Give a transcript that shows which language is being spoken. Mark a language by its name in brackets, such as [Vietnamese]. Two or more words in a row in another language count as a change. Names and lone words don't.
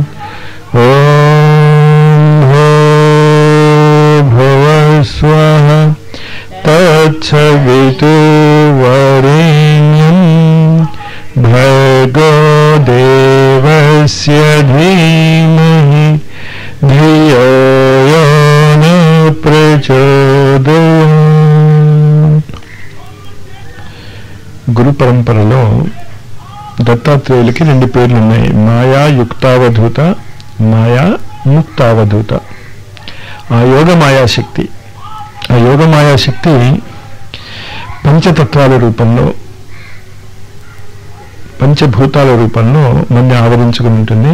[Sanskrit] ॐ भूर्भुवस्वः तत्सवितुर्वरेण्यं भर्गो देवस्य धीमहि धियो यो न प्रचोदयात्. [Telugu] గురు పరంపరలో దత్తాత్రేయులకి రెండు పేర్లు ఉన్నాయి. మాయా యుక్తావధూత, మాయా ముక్తావధూత. ఆ యోగ మాయాశక్తి, ఆ యోగ మాయాశక్తి పంచతత్వాల రూపంలో, పంచభూతాల రూపంలో మన ఆవరించుకుని ఉంటుంది.